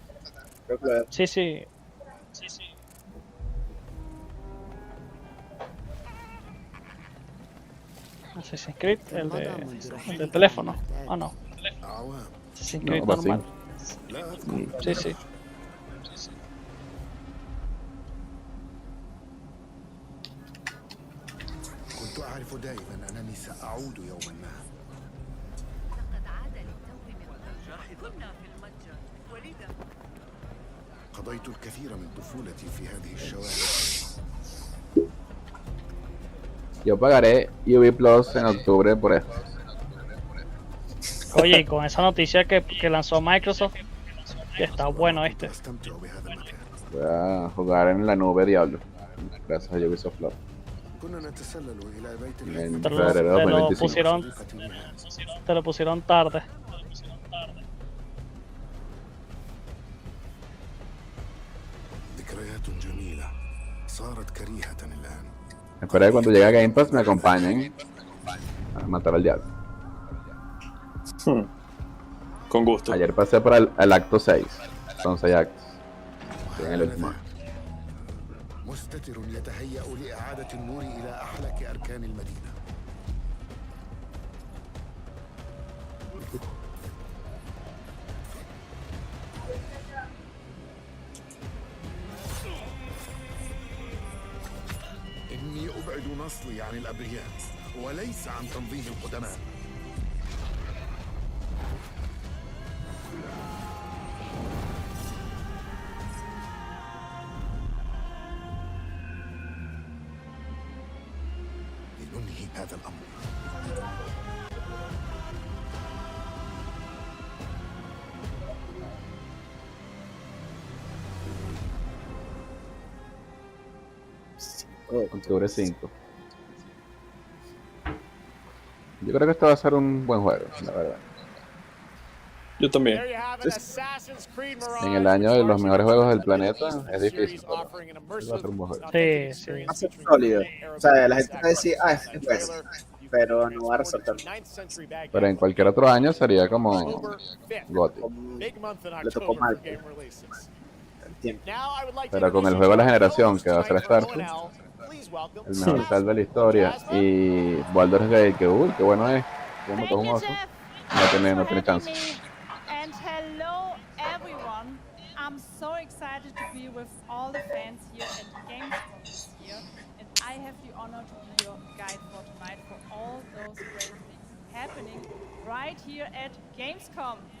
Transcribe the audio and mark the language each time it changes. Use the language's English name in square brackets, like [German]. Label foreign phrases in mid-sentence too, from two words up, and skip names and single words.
[Spanish] Creo que Sí, sí. Assassin's Creed, el de teléfono. Ah, no. Assassin's Creed No, así. normal. Sí, sí. [Arabic] كنت أعرف دائما أنني سأعود يوما ما. لقد عاد للتو من كنا في المتجر ولذا قضيت الكثير من طفولتي في هذه الشوارع. [Spanish] Yo pagaré UV Plus en octubre por esto. Oye, y con esa noticia que lanzó Microsoft, que está bueno este. [Arabic] أستمتع بهذا المكان. [Spanish] Voy a jugar en la nube Diablo. Gracias a Ubisoft Plus. [Arabic] كنا نتسلل إلى بيت [Spanish] En Te lo, febrero de te lo 2025. pusieron, te lo pusieron tarde. [Arabic] ذكريات جميلة صارت كريهة الآن. [Spanish] Espero que cuando llegue a Game Pass me acompañen a matar al diablo. Con gusto. Ayer pasé por el acto 6. Son 6 actos. Estoy en el último. [Arabic] مستتر يتهيأ لإعادة النور إلى أحلك أركان المدينة. إني أبعد نصلي عن الأبرياء وليس عن تنظيم القدماء. لننهي هذا الأمر. [Spanish] Octubre 5. Yo creo que esto va a ser un buen juego, la verdad. Yo también. [English] There you have it, Assassin's Creed Mirage, [Spanish] En el año de los [English] which [Spanish] mejores [English] marks [Spanish] juegos del [English] the [Spanish] planeta [English] latest in [Spanish] es [English] the [Spanish] difícil, [English] series, [Spanish] pero [English] offering an [Spanish] va a ser [English] immersive, [Spanish] un buen juego. [English] authentic [Spanish] Sí, [English] experience [Spanish] Va a ser [English] featuring [Spanish] sólido. [English] era [Spanish] O sea, la [English] of [Spanish] gente va a decir, [English] background. [Spanish] es [English] In the [Spanish] bueno, [English] trailer, you [Spanish] pero [English] can be [Spanish] no va a [English] transported [Spanish] resaltar. [English] to 9th century Baghdad [Spanish] Pero en cualquier otro año sería como [English] October 5th. [Spanish] GOTY. [English] Big month in [Spanish] Le tocó [English] October [Spanish] mal [English] for game releases. [Spanish] el tiempo. [English] Now I would like to [Spanish] Pero con el [English] introduce [Spanish] juego de la [English] our [Spanish] generación [English] host [Spanish] que va a ser [English] tonight for [Spanish] Starfield, [English] ONL. Please welcome [Spanish] el mejor [English] Jasper. [Spanish] tal de la historia, [English] Jasper? [Spanish] y Baldur's Gate, que uy, qué bueno es, como [English] Thank [Spanish] todo un [English] you, [Spanish] oso, [English] Jeff. [Spanish] no tiene [English] Thanks for [Spanish] chance. [English] having me. And hello, everyone. I'm so excited to be with all the fans here at GAMESCON this year. And I have the honor to be your guide for tonight for all those great things happening right here at Gamescom.